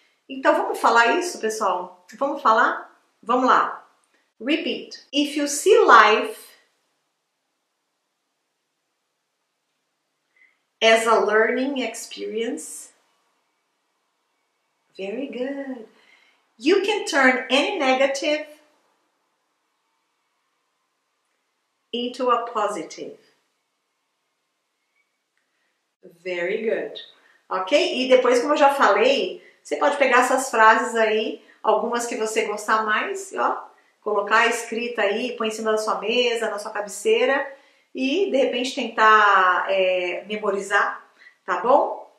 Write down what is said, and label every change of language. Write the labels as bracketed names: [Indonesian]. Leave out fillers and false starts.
[Portuguese] Então vamos falar isso, pessoal? Vamos falar? Vamos lá. Repeat. [English] If you see life as a learning experience, very good. You can turn any negative into a positive. Very good. Ok? [Portuguese] E depois, como eu já falei, você pode pegar essas frases aí, algumas que você gostar mais, colocar escrita aí, põe em cima da sua mesa, na sua cabeceira e de repente tentar memorizar, tá bom?